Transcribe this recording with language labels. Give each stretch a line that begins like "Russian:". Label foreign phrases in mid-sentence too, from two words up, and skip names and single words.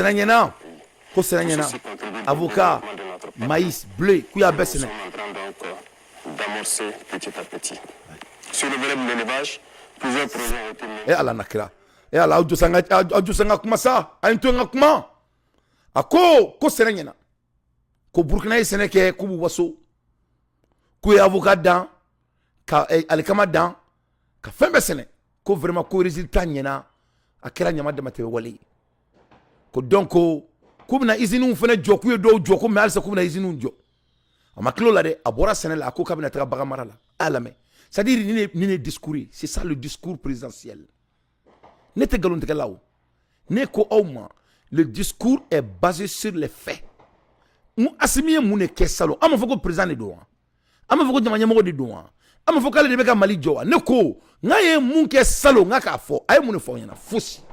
French: avocat, maïs, blé, nous sommes en train donc d'amorcer petit à petit. Sur le volet de l'élevage, plusieurs projets ont été menés. Et à la nakra. Et à la Audjusanga Kumasa, à un tour kuma.
Bambara: a ko sɛnɛ ɲɛna ko Burkina ye sɛnɛ kɛ k'u b'u waso k'u ye avocat dan ka alikama dan ka fɛn bɛɛ sɛnɛ ko vraiment ko résultat ɲɛna a kɛra ɲama damatɛmɛ wale ye ko donc k'u bɛna usines fana jɔ k'u ye dɔw jɔ ko mais halisa k'u bɛna usines jɔ a ma kilo la dɛ a bɔra sɛnɛ la a ko k'a bɛna taga bagan mara la a lamɛn
French: c'est à dire
Bambara: ni ne discours ye
French: c'est ça le discours présidentiel
Bambara: ne tɛ ngalontigɛla o ne ko aw ma
French: le discours est basé sur les faits
Bambara: Assimi ye mun de kɛ salon an ma fɔ ko président de don wa an ma fɔ ko jamana ɲɛmɔgɔ de don wa an ma fɔ k'ale de bɛ ka Mali jɔ wa ne ko n'a ye mun kɛ salon n ka k'a fɔ a ye mun de fɔ aw ɲɛna fosi